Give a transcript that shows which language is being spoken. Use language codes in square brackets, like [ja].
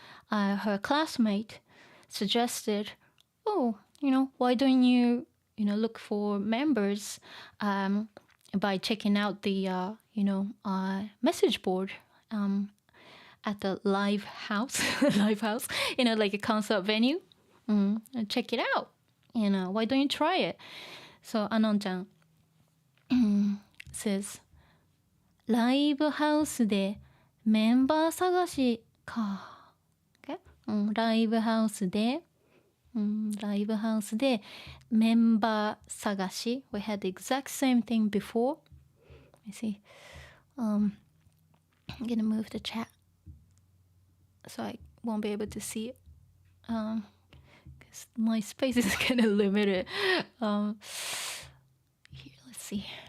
[en] Her classmate suggested, why don't you look for members by checking out the message board at the live house, like a concert venue. Check it out. Why don't you try it? So Anon-chan says, [ja] ライブハウスでメンバー探しか。 [en] Okay? [ja] ライブハウスでメンバー探し。 [en] We had the exact same thing before. Let me see. I'm gonna move the chat so I won't be able to see it. My space is kind of limited. Here, let's see.